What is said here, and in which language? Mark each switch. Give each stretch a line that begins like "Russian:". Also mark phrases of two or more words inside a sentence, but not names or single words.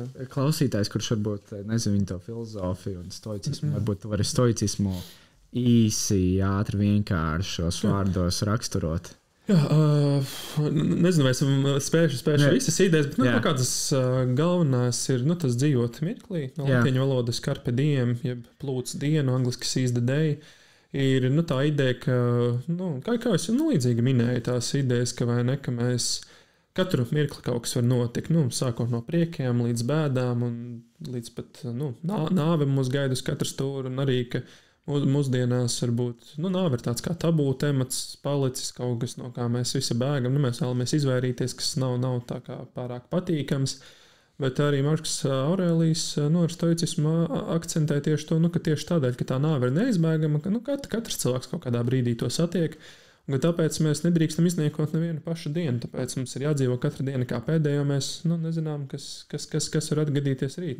Latvian: Klausītājs, kurš varbūt nezinu viņu to filozofiju un stoicismu, varbūt tu vari stoicismu īsi, ātri, vienkāršos vārdos raksturot. Nezinu, vai esam spējuši visas idejas, bet kaut kādas galvenās ir tas dzīvot mirklī, no latīņu valodas
Latin: carpe diem,
Latvian: jeb plūc dienu, angliski
English: seize the day,
Latvian: ir tā ideja, ka, kā es līdzīgi minēju tās idejas, ka vai ne, ka mēs katru mirkli kaut kas var notikt, sākot no priekiem līdz bēdām un līdz pat nāve mūs gaida uz katru stūru, un arī, ka mūsdienās varbūt nāve ir tāds kā tabū temats palicis, kaut kas, no kā mēs visi bēgam, mēs vēlamies izvairīties, kas nav tā kā pārāk patīkams, bet arī Marks Aurelijs ar stoicismu akcentē tieši to, ka tieši tādēļ, ka tā nāve ir neizbēgama, ka katrs cilvēks kaut kādā brīdī to satiek, un tāpēc mēs nedrīkstam izniekot nevienu pašu dienu, tāpēc mums ir jādzīvo katra diena kā pēdējo, mēs nezinām, kas var atgadīties rīt.